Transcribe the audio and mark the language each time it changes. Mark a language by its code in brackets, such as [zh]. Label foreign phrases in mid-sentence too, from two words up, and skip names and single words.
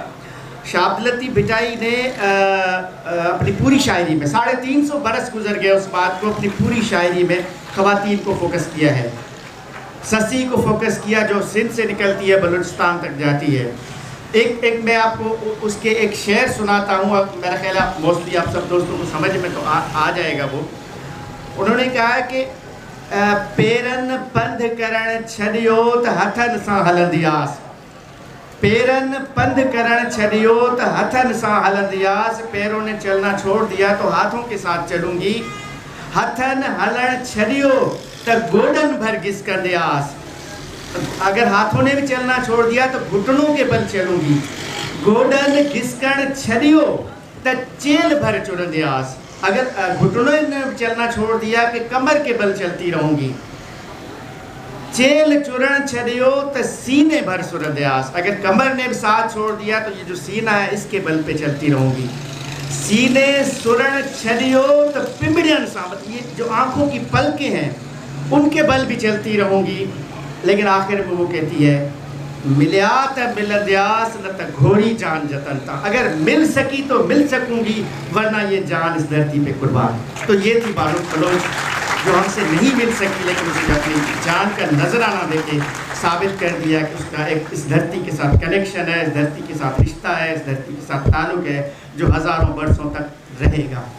[ur] شاہ عبداللطیف بھٹائی نے اپنی پوری شاعری میں 350 برس گزر گئے اس بات کو، اپنی پوری شاعری میں خواتین کو فوکس کیا ہے. سسی کو فوکس کیا جو سندھ سے نکلتی ہے بلوچستان تک جاتی ہے. ایک میں آپ کو اس کے ایک شعر سناتا ہوں. میرا خیال ہے موسٹلی آپ سب دوستوں کو سمجھ میں تو آ جائے گا. وہ انہوں نے کہا کہ [sd] پیرن پندھ کرن چھڈیو ت ہتھن سان ہلندی آس. پیرن پندھ کرن چھڈیو ت ہتھن سان ہلندی آس. [ur] پیروں نے چلنا چھوڑ دیا تو ہاتھوں کے ساتھ چلوں گی. [sd] ہتھن ہلن چھڈیو ت گوڈن بھر گھس کر دے آس. [ur] اگر ہاتھوں نے بھی چلنا چھوڑ دیا تو گھٹنوں کے بل چلوں گی. [sd] گوڈن گھس کر چھڈیو ت چیل بھر چڑن دے آس. [ur] اگر گھٹنوں نے چلنا چھوڑ دیا کہ کمر کے بل چلتی رہوں گی. [sd] چیل چرن چھڈیو ت سینے بھر سر دے آس. [ur] اگر کمر نے بھی ساتھ چھوڑ دیا تو یہ جو سینہ ہے اس کے بل پہ چلتی رہوں گی. [sd] سینے سرن چھڈیو ت پمبڑین سان، [ur] یہ جو آنکھوں کی پلکیں ہیں ان کے بل بھی چلتی رہوں گی. لیکن آخر میں وہ کہتی ہے [sd] ملیا ت ملندیاس نہ ت گھوڑی جان جتن تا. [ur] اگر مل سکی تو مل سکوں گی، ورنہ یہ جان اس دھرتی پہ قربان. تو یہ تھی باروک بلوچ جو ہم سے نہیں مل سکی، لیکن اسے اپنی جان کا نذرانہ دے کے ثابت کر دیا کہ اس کا ایک اس دھرتی کے ساتھ کنیکشن ہے، اس دھرتی کے ساتھ رشتہ ہے، اس دھرتی کے ساتھ تعلق ہے جو ہزاروں برسوں تک رہے گا.